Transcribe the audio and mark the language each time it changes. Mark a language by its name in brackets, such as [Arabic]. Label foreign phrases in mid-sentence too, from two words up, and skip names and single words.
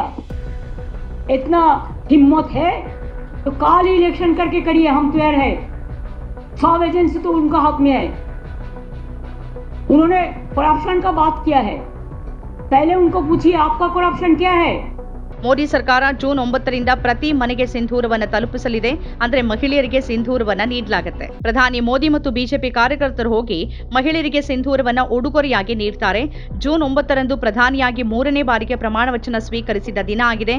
[Hindi] इतना हिम्मत है तो काल इलेक्शन करके करिए, हम तैयार है। सब एजेंसी तो उनका हक में है। उन्होंने करप्शन का बात किया है, पहले उनको पूछिए आपका करप्शन क्या है। [Kannada] ಮೋದಿ ಸರ್ಕಾರ ಜೂನ್ 9ರಿಂದ ಪ್ರತಿ ಮನೆಗೆ ಸಿಂಧೂರವನ್ನು ತಲುಪಿಸಲಿದೆ. ಅಂದ್ರೆ ಮಹಿಳೆಯರಿಗೆ ಸಿಂಧೂರವನ್ನು ನೀಡಲಾಗುತ್ತೆ. ಪ್ರಧಾನಿ ಮೋದಿ ಮತ್ತು ಬಿಜೆಪಿ ಕಾರ್ಯಕರ್ತರು ಹೋಗಿ ಮಹಿಳೆಯರಿಗೆ ಸಿಂಧೂರವನ್ನು ಉಡುಗೊರೆಯಾಗಿ ನೀಡ್ತಾರೆ. ಜೂನ್ 9ರಂದು ಪ್ರಧಾನಿಯಾಗಿ 3ನೇ ಬಾರಿಗೆ ಪ್ರಮಾಣ ವಚನ ಸ್ವೀಕರಿಸಿದ ದಿನ ಆಗಿದೆ.